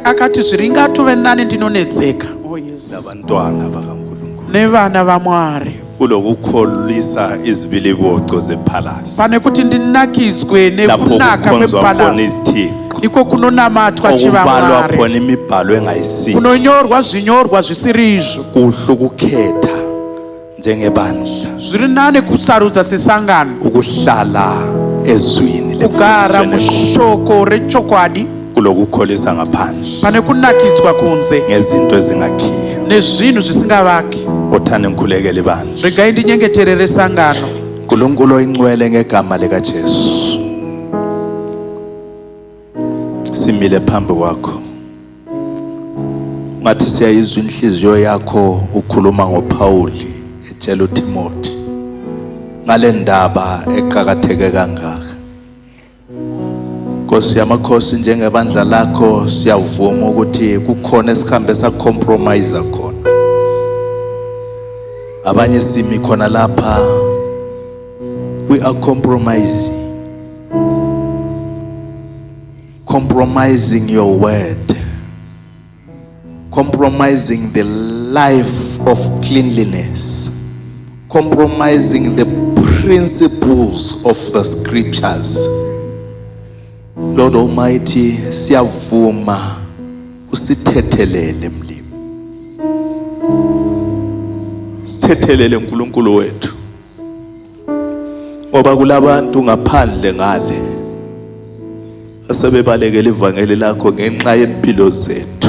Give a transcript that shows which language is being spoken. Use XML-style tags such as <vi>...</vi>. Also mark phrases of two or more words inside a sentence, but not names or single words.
<sn>akathi zviringatove nani ndinonetseka</sn> <nd>nabantwana bakaNkulunkulu</nd> <sn>nevana vaMwari</sn> <nd>kulokukholisa izibiliboco zephalasi</nd> <sn>pane kuti ndinakidzwe nekunaka kwephalasi iko kunonamatwa chivamwari</sn> <nd>khona imibhalo engayisiyo</nd> <sn>kunonyorwa zvinyorwa zvisiri izvo</sn> <nd>kuhle ukukhetha njengebandla</nd> <sn>zviri nani kusarudza sesangano</sn> <nd>ukuhlala ezwini</nd> <sn>kugara mushoko rechokwadi</sn> <nd>kulokukholisa ngaphandle</nd> <sn>pane kunakidzwa kunze</sn> <nd>ngezinto ezingakhiyo</nd> <sn>nezvinhu zvisingavaki.</sn> <nd>uthande ngikhulekele ibandla</nd> <sn>regai ndinyengeterere sangano.</sn> <nd>uNkulunkulu oyingcwele ngegama likaJesu simile phambi kwakho ngathi siyayizwa inhliziyo yakho ukhuluma ngoPauli etshela uTimothy ngale ndaba eqhakatheke kangaka. Nkosi yamakhosi njengebandla lakho siyavuma ukuthi kukhona esikhambe sa-compromise khona. Abanye simi khona lapha</nd> <en>we are compromising your word, compromising the life of cleanliness, compromising the principles of the scriptures. Lord Almighty,</en> <nd>siyavuma usithethelele mlimi, sithethelele uNkulunkulu wethu, ngoba kulabantu ngaphandle ngale asebebalekela ivangeli lakho ngenxa yempilo zethu.</nd>